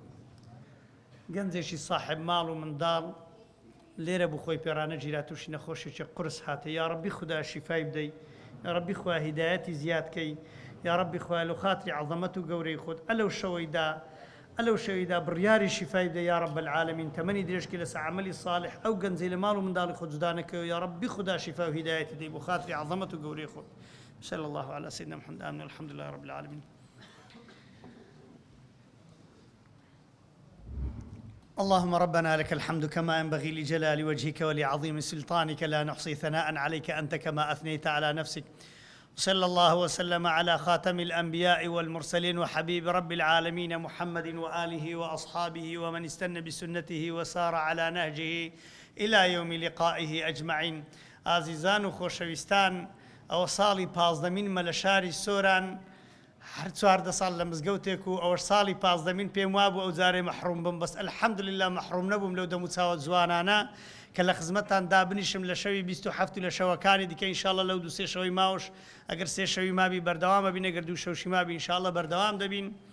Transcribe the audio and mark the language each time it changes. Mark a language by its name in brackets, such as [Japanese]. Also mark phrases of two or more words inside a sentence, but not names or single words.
[Central Kurdish] گەنجێکی صاحب ماڵ و منداڵ لێرە بوو خۆی پێرانە گیرا تووشی نەخۆشێکی قورس هاتە یا ڕەبی خوددا شیفای بدەی یا ڕەبی خوا هیدایەتی زیادکەی یا ڕەبی خوا لە خاتری عەظەمەت و گەورەی خۆت ئەلەو شەوەیدا بڕیاری شیفای بدەی [Arabic] یا ڕەب العالەمین [Central Kurdish] تەمەنی درێژکی لەسەر عەمەلی صالح ئەو گەنجەی لە ماڵ و منداڵی خۆت جودا نەکەوێ یا ڕەبی خوددا شیفا و هیدایەتی بدەی بۆ خاتری عەظەمەت و گەورەی خۆت. [Arabic] صلی الله على سيدنا محمد آمين الحمد لله رب العالمين. اللهم ربنا لك الحمد كما ينبغي لجلال وجهك ولعظيم سلطانك لا نحصي ثناء عليك أنت كما أثنيت على نفسك. صلى الله وسلم على خاتم الأنبياء والمرسلين وحبيب رب العالمين محمد وآله وأصحابه ومن استنى بسنته وسار على نهجه إلى يوم لقائه أجمعين. [Central Kurdish] عزيزان خوشويستان ئەوە ساڵی 15 مە لە شاری سۆران هەر 14 ساڵ لە مزگەوتێک و ئەوە ساڵی 15 پێم وابوو ئەو جارێ مەحروم بم بەس الحەمدولله مەحروم نەبووم لەو دەموچاوە جوانانە کە لە خزمەتان دابنیشم لە شەوی 27 لە شەوەکانی دیکە ئینشاءڵڵا لەو دوو سێ شەوەی ماوەش ئەگەر سێ شەوی مابی بەردەوامە بین ئەگەر دوو شەوشی مابی ئینشاءڵڵا بەردەوام دەبین.